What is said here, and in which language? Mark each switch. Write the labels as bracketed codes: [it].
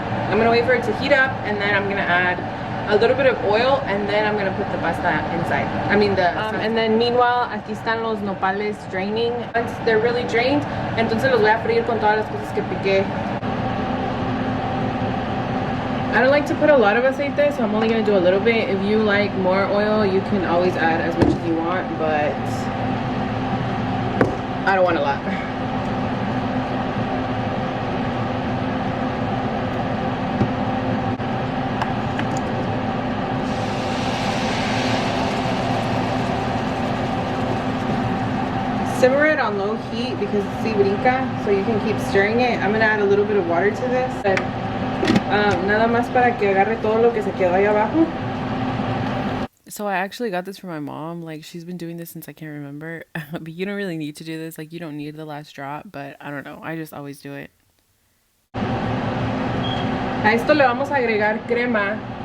[en] I'm going to wait for it to heat up, and then I'm going to add a little bit of oil, and then I'm going to put the pasta inside. I mean and then meanwhile, [es] aquí están los nopales [en] draining. Once they're really drained, [es] entonces los voy a freír con todas las cosas que piqué. [en] I don't like to put a lot of aceite, so I'm only going to do a little bit. If you like more oil, you can always add as much as you want, but I don't want a lot. Simmer it on low heat because it's brinca, so you can keep stirring it. I'm gonna add a little bit of water to this. [es] Nada más para que agarre todo lo que se quedó ahí abajo. [en] So I actually got this from my mom. Like, she's been doing this since I can't remember. But you don't really need to do this. Like, you don't need the last drop, but I don't know. I just always do it. [es] A esto le vamos a agregar crema.